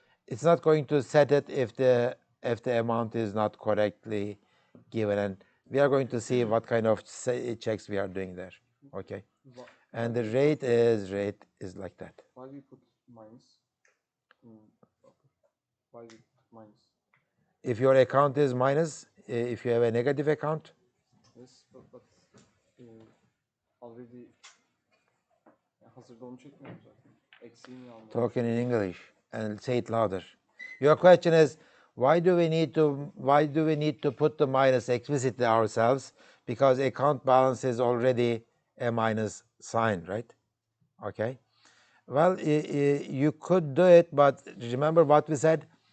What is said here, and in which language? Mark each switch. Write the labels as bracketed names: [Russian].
[English] It's not going to set it if the amount is not correctly given, and we are going to see what kind of checks we are doing there, okay? And the rate is like that. Why we put minus? Why we put minus? If your account is minus, if you have a negative account. Yes, but already [Turkish] hazırda onu çekmiyorum zaten. Eksiğini almıyorum. [English] Talking in English and say it louder. Your question is, why do we need to put the minus explicitly ourselves? Because account balance is already a minus sign, right? Okay. Well, you could do it, but remember what we said?